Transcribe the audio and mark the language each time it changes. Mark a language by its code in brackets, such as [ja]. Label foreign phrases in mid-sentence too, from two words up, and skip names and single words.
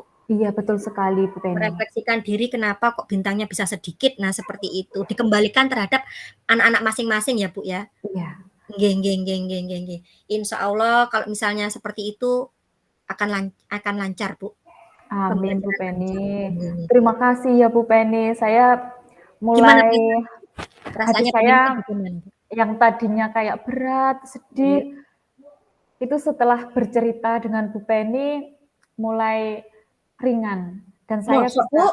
[id] Iya, betul sekali, Bu Penny. Merefleksikan diri kenapa kok bintangnya bisa sedikit, nah seperti itu. Dikembalikan terhadap anak-anak masing-masing ya, Bu, ya? Iya. [jv] Nggih nggih nggih nggih nggih nggih. [id] Insyaallah kalau misalnya seperti itu akan lancar, Bu, Amin, Bu pembelajaran lancar. Penny. [jv] Nggih nggih. [id] Terima kasih ya, Bu Penny. Saya Gimana mulai hati rasanya Bu Yunita saya bagaimana, Bu? yang tadinya kayak berat, Iya. sedih, itu setelah bercerita dengan Bu Penny, mulai ringan dan saya Masa, Bu?